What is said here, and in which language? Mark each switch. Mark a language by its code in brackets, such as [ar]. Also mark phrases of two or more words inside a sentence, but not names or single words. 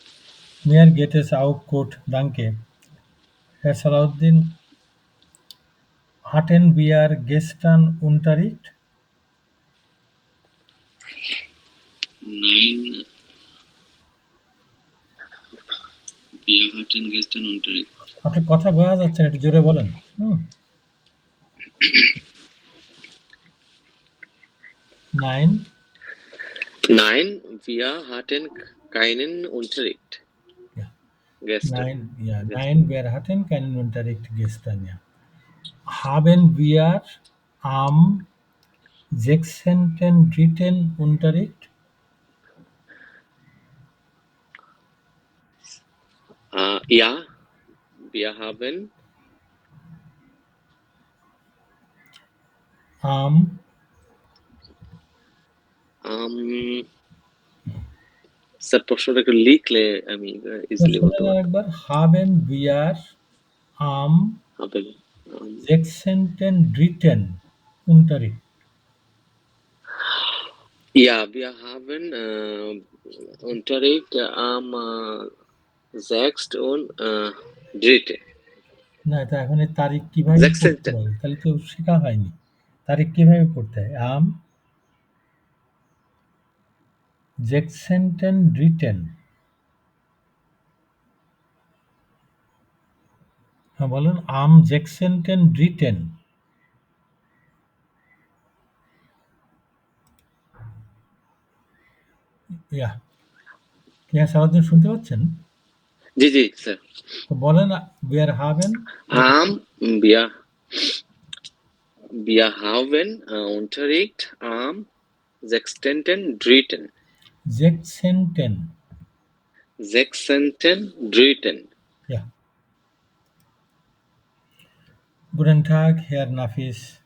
[de] Mir geht es auch gut, danke. Herr Salahuddin, hatten wir gestern Unterricht? Nein, wir hatten gestern Unterricht. [bn] আপনার কথা বোঝা যাচ্ছে না, একটু জোরে বলেন। [de] Nein, Nein, wir hatten keinen Unterricht. Ja. Gestern. Nein, wir hatten keinen Unterricht gestern. Ja. Haben wir am 16.3. Unterricht? Ja, wir haben Am [bn] স্যার প্রশ্নটা একটু লিখলে আমি ইজিলি বলতে পারবো। [de] একবার haben wir am 16.3. Unterricht? Ja, wir haben Unterricht am 6.3. [bn] না, এটা এখন এই তারিখ কিভাবে পড়তে হবে? তাহলে তো শেখা হয়নি। তারিখ কিভাবে পড়তে হয়? [de] Am 16.3. [bn] হ্যাঁ বলুন, [de] am 16.3. Ja. [bn] কি হ্যাঁ সারাদিন শুনতে পাচ্ছেন? জি জি স্যার। তো বলেন [de] wir haben wir haben Unterricht am 16.3. 16.3. Ja. Guten Tag, Herr Nafis.